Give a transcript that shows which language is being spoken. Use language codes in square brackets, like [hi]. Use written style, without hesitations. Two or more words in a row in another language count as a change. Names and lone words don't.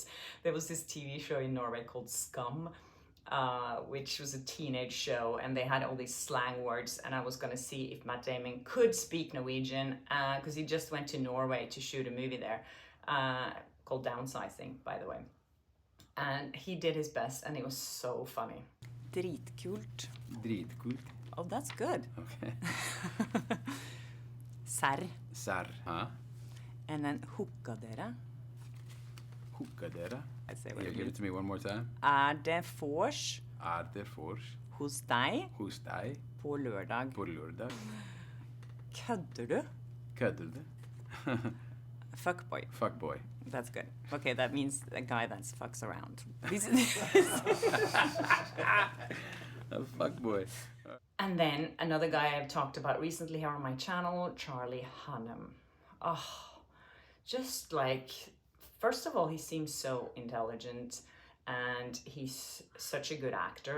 [en] There was this TV show in Norway called Scum, which was a teenage show, and they had all these slang words, and I was going to see if Matt Damon could speak Norwegian, because he just went to Norway to shoot a movie there, called Downsizing, by the way. And he did his best, and it was so funny. Dritkult. Dritkult. Oh, that's good. Okay. Serr. Serr, huh? And then [no] hooka dere. Hooka dere? [en] I say what Give you it to me one more time. [no] Det vors. Det vors. Hos deg. Hos deg. På lørdag. På lørdag. Kødder du? Kødder du? [en] Fuckboy. Fuckboy. That's good. Okay, that means a guy that fucks around. A fuckboy. And then another guy I've talked about recently here on my channel, Charlie Hunnam. Oh, just like, first of all, he seems so intelligent and he's such a good actor.